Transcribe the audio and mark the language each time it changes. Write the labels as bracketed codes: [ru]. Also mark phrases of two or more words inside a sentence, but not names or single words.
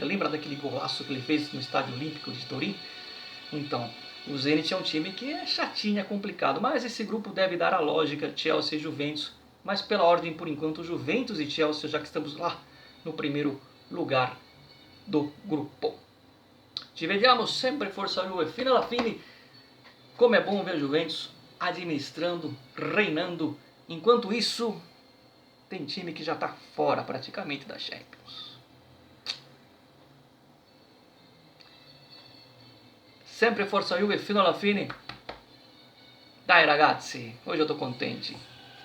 [pt] Lembra daquele golaço que ele fez no Estádio Olímpico de Turim? Então, o Zenit é um time que é chatinho, é complicado, mas esse grupo deve dar a lógica, Chelsea e Juventus, mas pela ordem por enquanto Juventus e Chelsea, já que estamos lá no primeiro lugar do grupo. [it] Ci vediamo sempre, forza Juve, fino alla fine. [pt] Como é bom ver a Juventus administrando, reinando. Enquanto isso, tem time que já está fora praticamente da Champions. [it] Sempre forza Juve fino alla fine. Dai ragazzi, [pt] hoje eu tô contente.